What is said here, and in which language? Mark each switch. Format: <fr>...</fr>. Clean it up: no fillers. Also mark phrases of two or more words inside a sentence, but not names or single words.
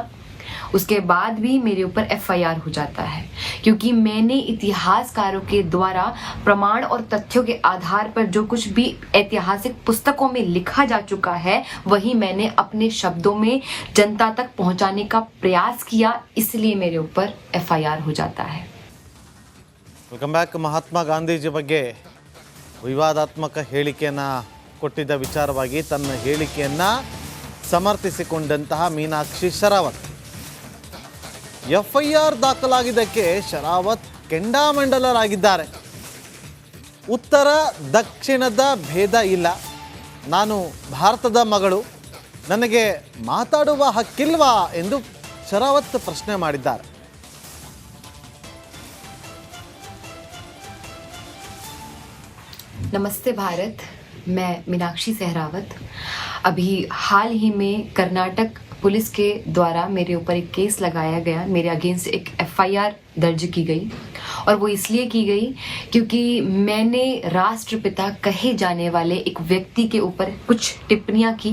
<hi>उसके बाद भी मेरे ऊपर एफआईआर हो जाता है क्योंकि मैंने इतिहासकारों के द्वारा प्रमाण और तथ्यों के आधार पर जो कुछ भी ऐतिहासिक पुस्तकों में लिखा जा चुका है वही मैंने अपने शब्दों में जनता तक पहुंचाने का प्रयास किया, इसलिए मेरे ऊपर एफआईआर हो जाता है।</hi> <en>welcome back.</en> <kn>ಮಹಾತ್ಮ ಗಾಂಧೀಜಿ ಬಗ್ಗೆ ವಿವಾದಾತ್ಮಕ ಹೇಳಿಕೆಯನ್ನು ಕೊಟ್ಟಿದ್ದ ವಿಚಾರವಾಗಿ ತನ್ನ ಹೇಳಿಕೆಯನ್ನು ಸಮರ್ಥಿಸಿಕೊಂಡಂತಹ ಮೀನಾಕ್ಷಿ ಶರಾವತ್ ಎಫ್ಐಆರ್ ದಾಖಲಾಗಿದ್ದಕ್ಕೆ ಶರಾವತ್ ಕೆಂಡಾಮಂಡಲರಾಗಿದ್ದಾರೆ. ಉತ್ತರ ದಕ್ಷಿಣದ ಭೇದ ಇಲ್ಲ, ನಾನು ಭಾರತದ ಮಗಳು, ನನಗೆ ಮಾತಾಡುವ ಹಕ್ಕಿಲ್ವಾ ಎಂದು ಶರಾವತ್ ಪ್ರಶ್ನೆ ಮಾಡಿದ್ದಾರೆ.</kn> <hi>नमस्ते भारत, मैं मीनाक्षी सहरावत। अभी हाल ही में कर्नाटक पुलिस के द्वारा मेरे ऊपर एक केस लगाया गया, मेरे अगेंस्ट एक एफआईआर दर्ज की गई और वो इसलिए की गई क्योंकि मैंने राष्ट्रपिता कहे जाने वाले एक व्यक्ति के ऊपर कुछ टिप्पणियां की।</hi>